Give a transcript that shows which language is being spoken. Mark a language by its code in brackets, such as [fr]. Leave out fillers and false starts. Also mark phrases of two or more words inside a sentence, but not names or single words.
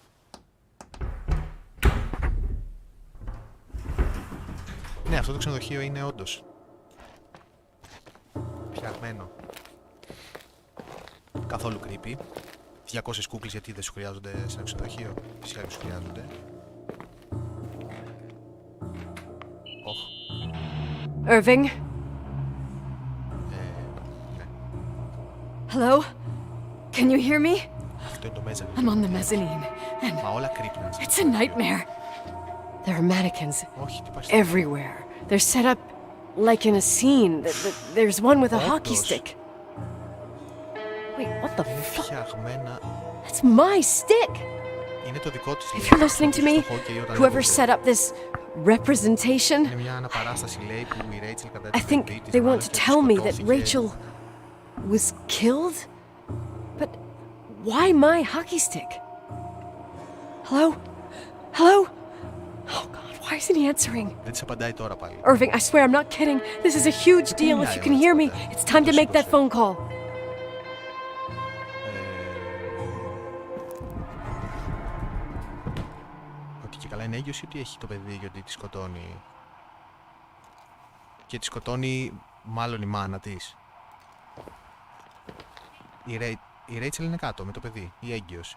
[el] Ναι, αυτό το ξενοδοχείο είναι όντως φτιαγμένο. Καθόλου creepy. 200 κούκλες γιατί δεν σου χρειάζονται σε ένα ξενοδοχείο. Φυσικά δεν σου χρειάζονται. Irving? Ναι. [en] Hello? Can you hear me? [el] Αυτό είναι το mezzanine. [en] I'm on the mezzanine, and [el] Μα όλα creepy. [en] it's a nightmare. There are mannequins [el] Όχι, τι πας... [en] everywhere. They're set up like in a scene. There's one with a hockey stick. Wait, what the fuck? [el] Φτιαγμένα... [en] That's my stick! [el] Είναι το δικό της. [en] If you're listening to me, whoever set up this representation, [el] είναι μια αναπαράσταση, λέει, που η Rachel κατά [en] I think they want to tell me that Rachel was killed? But why my hockey stick? Hello? Hello? Oh God, why isn't he answering? [el] Δεν της απαντάει τώρα πάλι. [en] Irving, I swear I'm not kidding. This is a huge deal. If you can hear me, it's time to make that phone call. [el] Ότι και καλά είναι έγκυος ή ότι έχει το παιδί και ότι τη σκοτώνει. Και τη σκοτώνει μάλλον η μάνα της. Η Rachel είναι κάτω με το παιδί, η έγκυος.